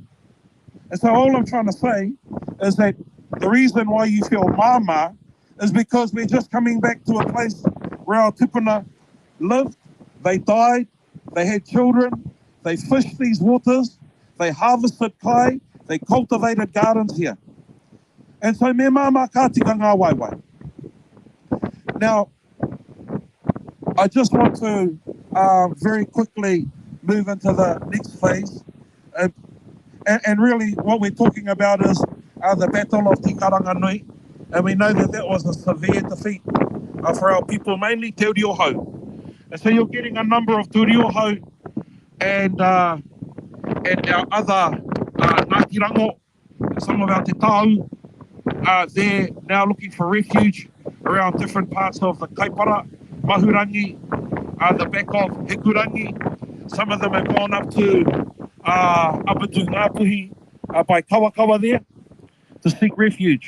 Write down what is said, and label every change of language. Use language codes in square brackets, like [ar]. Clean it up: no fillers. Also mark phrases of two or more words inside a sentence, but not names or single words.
[en] And so all I'm trying to say is that the reason why you feel māma is because we're just coming back to a place where our tupuna lived, they died, they had children, they fished these waters, they harvested kai, they cultivated gardens here. And so [mi] me māma ka tika ngā waiwai. [en] Now, I just want to very quickly move into the next phase. And really what we're talking about is the Battle of Te Karanganui. And we know that that was a severe defeat for our people, mainly Te Riohau. And so you're getting a number of Te Riohau and our other Ngāti Rango, some of our [mi] te tāu, [en] they're now looking for refuge around different parts of the Kaipara, Mahurangi, the back of Hekurangi. Some of them have gone up to Ngāpuhi by Kawakawa there to seek refuge.